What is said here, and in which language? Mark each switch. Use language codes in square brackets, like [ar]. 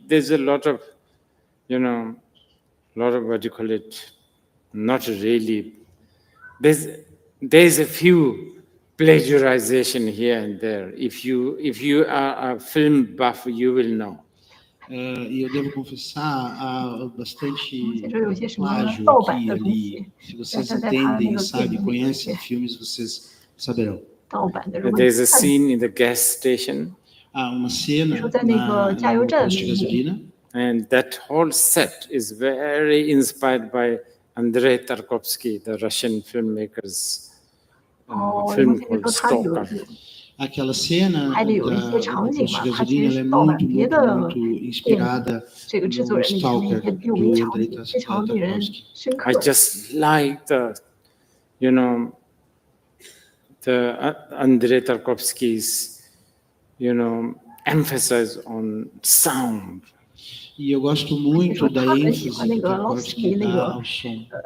[en] There's a lot of, what do you call it? Not really. There's a few plagiarization here and there. If you are a film buff, you will know. [pt] E eu devo confessar, há bastante plágio aqui e ali. Se vocês entendem, sabem, conhecem filmes, vocês saberão. [en] There's a scene in the gas station. [pt] Há uma cena no posto de gasolina. [en] And that whole set is very inspired by Andrei Tarkovsky, the Russian filmmaker's film called Stalker. [pt] Aquela cena do posto de gasolina ela é muito inspirada no Stalker do Andrei Tarkovsky. [en] I just like the Andrei Tarkovsky's, emphasis on sound. [pt] E eu gosto muito da ênfase que Tarkovsky dá ao som.